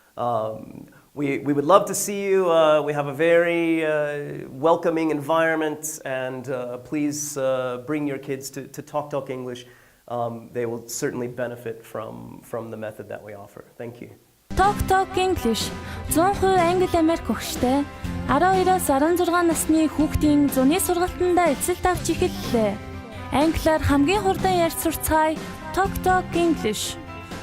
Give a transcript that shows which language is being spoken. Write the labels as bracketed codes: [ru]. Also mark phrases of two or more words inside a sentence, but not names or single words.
[en] We would love to see you. We have a very welcoming environment, and please bring your kids to Talk English. They will certainly benefit from the method that we offer. Thank you. [mn] Talk English 100% англи Америк хөгштэй 12-оос 16 насны хүүхдийн зуны сургалтандаа эцэлт авч эхэллээ. Англиар хамгийн хурдан ярьж сурцгаая Talk English.